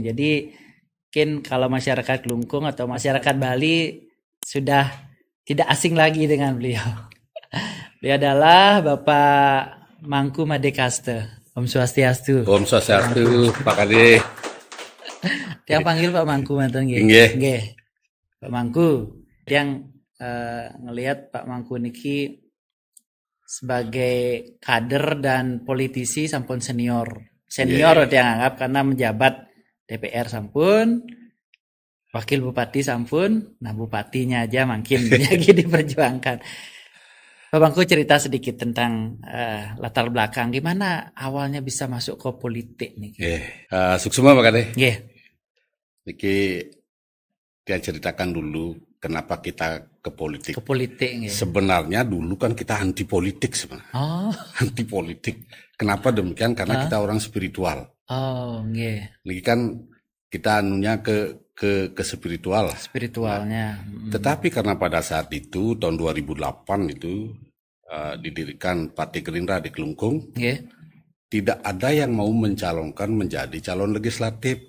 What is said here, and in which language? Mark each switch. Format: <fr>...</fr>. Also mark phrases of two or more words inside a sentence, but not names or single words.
<id>Jadi mungkin kalau masyarakat Kelungkung atau masyarakat Bali sudah tidak asing lagi dengan beliau. Dia adalah Bapak Mangku Madekaste. Om Swastiastu. Om Swastiastu, Pak Kade. Dia panggil Pak Mangku mantan nggih. Nggih. Pak Mangku. Yang ngelihat Pak Mangku niki sebagai kader dan politisi sampun senior. Senior dia anggap karena menjabat DPR sampun, Wakil Bupati sampun, nah bupatinya aja makin lagi diperjuangkan. Pak Mangku cerita sedikit tentang latar belakang gimana awalnya bisa masuk ke politik nih. Suksema Pak Kade. Nggih. Niki dia ceritakan dulu kenapa kita ke politik. Ke politik nggih. Sebenarnya dulu kan kita anti politik sebenarnya. Oh. Anti politik. Kenapa demikian? Karena kita orang spiritual. Oh, nggih. Niki kan kita anunya ke spiritual. Spiritualnya. Tetapi karena pada saat itu tahun 2008 itu didirikan Partai Gerindra di Kelungkung, tidak ada yang mau mencalonkan menjadi calon legislatif.</id>